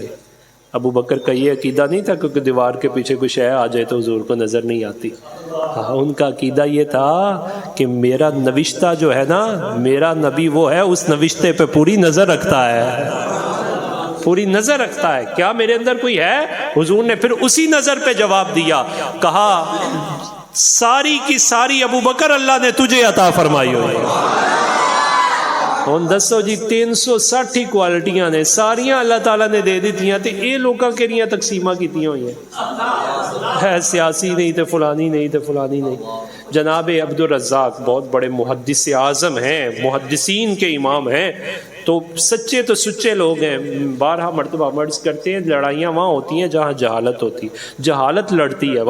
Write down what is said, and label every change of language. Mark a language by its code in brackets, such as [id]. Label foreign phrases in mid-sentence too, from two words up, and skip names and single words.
[ur] ابو بکر کا یہ عقیدہ نہیں تھا کیونکہ دیوار کے پیچھے کوئی شے آ جائے تو حضور کو نظر نہیں آتی، ان کا عقیدہ یہ تھا کہ میرا نوشتہ جو ہے نا، میرا نبی وہ ہے اس نوشتے پہ پوری نظر رکھتا ہے، پوری نظر رکھتا ہے، کیا میرے اندر کوئی ہے؟ حضور نے پھر اسی نظر پہ جواب دیا، کہا ساری کی ساری ابو بکر اللہ نے تجھے عطا فرمائی ہوئی ہے۔ [pa] دسو جی 360 ہی کوالٹیاں نے ساریاں اللہ تعالیٰ نے دے دیتیاں تے اے لوکاں کے لیے تقسیمہ کیتیاں ہوئی ہیں، ہے سیاسی نہیں تے فلانی نہیں تے فلانی نہیں۔ [ur] جناب عبد الرزاق بہت بڑے محدث اعظم ہیں، محدثین کے امام ہیں، تو سچے تو سچے لوگ ہیں، بارہا مرتبہ مرض کرتے ہیں لڑائیاں وہاں ہوتی ہیں جہاں جہالت ہوتی ہے، جہالت لڑتی ہے۔